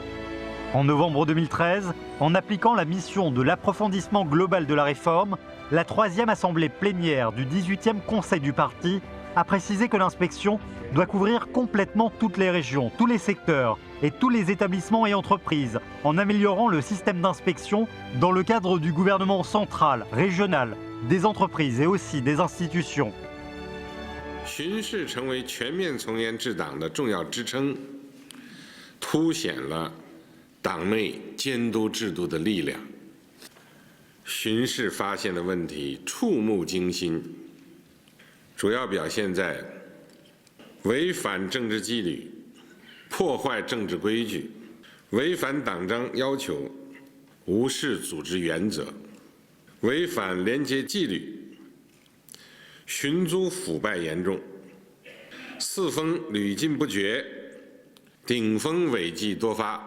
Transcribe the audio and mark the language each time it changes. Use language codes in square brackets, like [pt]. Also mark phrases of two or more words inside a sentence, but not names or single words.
[fr] En novembre 2013, en appliquant la mission de l'approfondissement global de la réforme, la 3e assemblée plénière du 18e Conseil du parti a précisé que l'inspection doit couvrir complètement toutes les régions, tous les secteurs et tous les établissements et entreprises, en améliorant le système d'inspection dans le cadre du gouvernement central, régional, des entreprises et aussi des institutions. [zh] 巡视成为全面从严治党的重要支撑，凸显了 党内监督制度的力量，巡视发现的问题触目惊心，主要表现在违反政治纪律、破坏政治规矩、违反党章要求、无视组织原则、违反廉洁纪律、寻租腐败严重、四风屡禁不绝、顶风违纪多发。